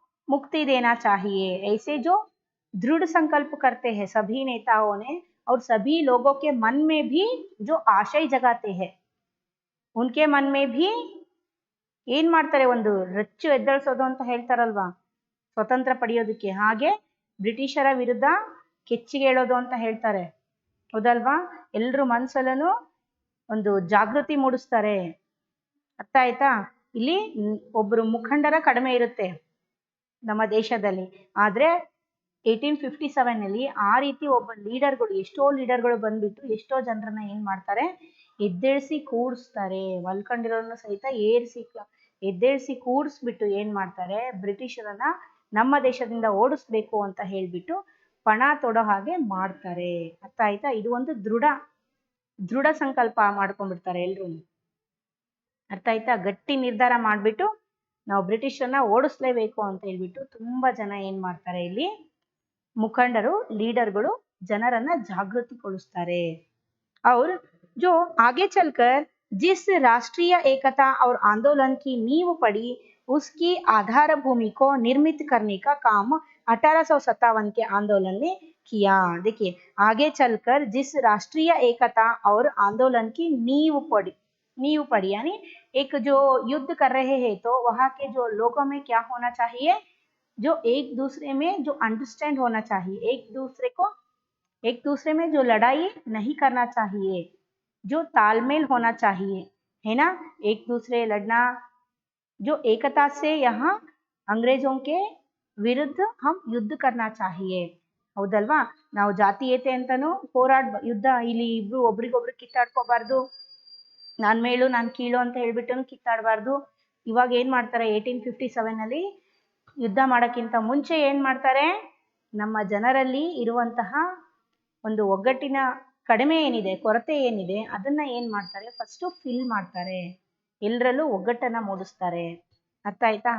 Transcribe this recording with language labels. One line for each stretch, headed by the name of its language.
Hindi: मुक्ति देना चाहिए, ऐसे जो दृढ़ संकल्प करते हैं सभी नेताओं ने, और सभी लोगों के मन में भी जो आशय जगाते हैं, उनके मन में भी
Kannada: ಏನ್ ಮಾಡ್ತಾರೆ, ಒಂದು ರಚ್ಚು ಎದ್ದೇಳಿಸೋದು ಅಂತ ಹೇಳ್ತಾರಲ್ವಾ, ಸ್ವತಂತ್ರ ಪಡೆಯೋದಕ್ಕೆ, ಹಾಗೆ ಬ್ರಿಟಿಷರ ವಿರುದ್ಧ ಕೆಚ್ಚಿಗೆ ಹೇಳೋದು ಅಂತ ಹೇಳ್ತಾರೆ, ಹೌದಲ್ವಾ? ಎಲ್ರ ಮನಸ್ಸಲ್ಲೂ ಒಂದು ಜಾಗೃತಿ ಮೂಡಿಸ್ತಾರೆ, ಅರ್ಥ ಆಯ್ತಾ? ಇಲ್ಲಿ ಒಬ್ರು ಮುಖಂಡರ ಕಡಿಮೆ ಇರುತ್ತೆ ನಮ್ಮ ದೇಶದಲ್ಲಿ, ಆದ್ರೆ 1857 ಆ ರೀತಿ ಒಬ್ಬ ಲೀಡರ್ಗಳು, ಎಷ್ಟೋ ಲೀಡರ್ಗಳು ಬಂದ್ಬಿಟ್ಟು ಎಷ್ಟೋ ಜನರನ್ನ ಏನ್ ಮಾಡ್ತಾರೆ, ಎದ್ದೇಳಿಸಿ ಕೂಡಿಸ್ತಾರೆ, ಮಲ್ಕೊಂಡಿರೋರನ್ನ ಸಹಿತ ಎದ್ದೇಳಿಸಿ ಕೂಡಿಸ್ಬಿಟ್ಟು ಏನ್ ಮಾಡ್ತಾರೆ, ಬ್ರಿಟಿಷರನ್ನ ನಮ್ಮ ದೇಶದಿಂದ ಓಡಿಸ್ಬೇಕು ಅಂತ ಹೇಳ್ಬಿಟ್ಟು ಪಣ ತೊಡೋ ಹಾಗೆ ಮಾಡ್ತಾರೆ, ಅರ್ಥ ಆಯ್ತಾ? ಇದು ಒಂದು ದೃಢ ಸಂಕಲ್ಪ ಮಾಡ್ಕೊಂಡ್ಬಿಡ್ತಾರೆ ಎಲ್ರು, ಅರ್ಥ ಆಯ್ತಾ? ಗಟ್ಟಿ ನಿರ್ಧಾರ ಮಾಡ್ಬಿಟ್ಟು ನಾವು ಬ್ರಿಟಿಷರನ್ನ ಓಡಿಸ್ಲೇಬೇಕು ಅಂತ ಹೇಳ್ಬಿಟ್ಟು ತುಂಬಾ ಜನ ಏನ್ ಮಾಡ್ತಾರೆ, ಇಲ್ಲಿ ಮುಖಂಡರು, ಲೀಡರ್ಗಳು ಜನರನ್ನ ಜಾಗೃತಿಗೊಳಿಸ್ತಾರೆ।
Hindi: और जो आगे चलकर जिस राष्ट्रीय एकता और आंदोलन की नींव पड़ी, उसकी आधार भूमि को निर्मित करने का काम 1857 के आंदोलन ने किया। देखिए, आगे चलकर जिस राष्ट्रीय एकता और आंदोलन की नींव पड़ी यानी एक जो युद्ध कर रहे हैं, तो वहाँ के जो लोगों में क्या होना चाहिए, जो एक दूसरे में जो अंडरस्टैंड होना चाहिए, एक दूसरे में जो लड़ाई नहीं करना चाहिए, जो तालमेल होना चाहिए, है ना, एक दूसरे लड़ना, जो एकता से यहाँ अंग्रेजों के विरुद्ध हम युद्ध करना चाहिए,
Kannada: ಹೌದಲ್ವಾ? ನಾವು ಜಾತೀಯತೆ ಅಂತಾನು ಯುದ್ಧ, ಇಲ್ಲಿ ಇಬ್ರು ಒಬ್ರಿಗೊಬ್ರು ಕಿತ್ತಾಡ್ಕೋಬಾರ್ದು, ನಾನ್ ಮೇಲು ನಾನ್ ಕೀಳು ಅಂತ ಹೇಳ್ಬಿಟ್ಟು ಕಿತ್ತಾಡಬಾರ್ದು। ಇವಾಗ ಏನ್ ಮಾಡ್ತಾರೆ, 1857 ಯುದ್ಧ ಮಾಡೋಕ್ಕಿಂತ ಮುಂಚೆ ಏನ್ ಮಾಡ್ತಾರೆ, ನಮ್ಮ ಜನರಲ್ಲಿ ಇರುವಂತಹ ಒಂದು ಒಗ್ಗಟ್ಟಿನ ಕಡಿಮೆ ಏನಿದೆ, ಕೊರತೆ ಏನಿದೆ, ಅದನ್ನ ಏನ್ ಮಾಡ್ತಾರೆ, ಫಸ್ಟ್ ಫಿಲ್ ಮಾಡ್ತಾರೆ, ಎಲ್ಲರಲ್ಲೂ ಒಗ್ಗಟ್ಟನ್ನ ಮೂಡಿಸ್ತಾರೆ, ಅರ್ಥ ಆಯ್ತಾ?